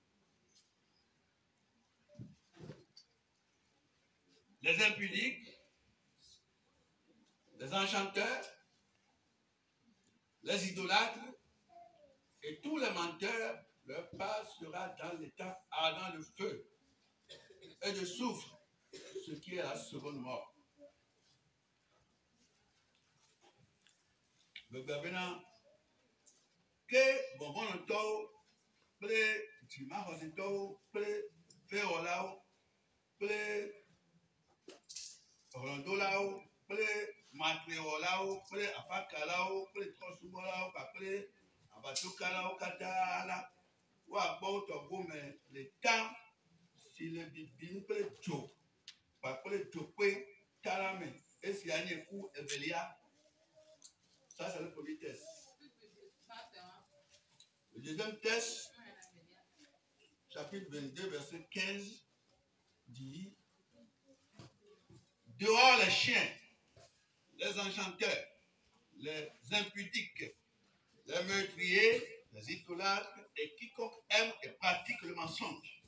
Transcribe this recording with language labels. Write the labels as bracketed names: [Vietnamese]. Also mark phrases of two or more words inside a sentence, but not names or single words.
[French] les impudiques, les enchanteurs, les idolâtres et tous les menteurs, leur part sera dans l'état ardent de feu et de soufre, ce qui est la seconde mort. Le gouvernement que bon [Ewe] ple dzima xɔsitɔwo ple fewɔlawo ple hlɔ̃dolawo ple matrewɔlawo ple afakalawo ple trɔ̃subɔlawo kpakple aʋatsokalawo katã la woakpɔ wo tɔgome le ta si le bibim kple dzo kpakple dzokpe ta la me. Esia nye ku evelia. [French] Ça c'est le premier test. Le deuxième test, chapitre 22, verset 15, dit: dehors les chiens, les enchanteurs, les impudiques, les meurtriers, les idolâtres et quiconque aime et pratique le mensonge.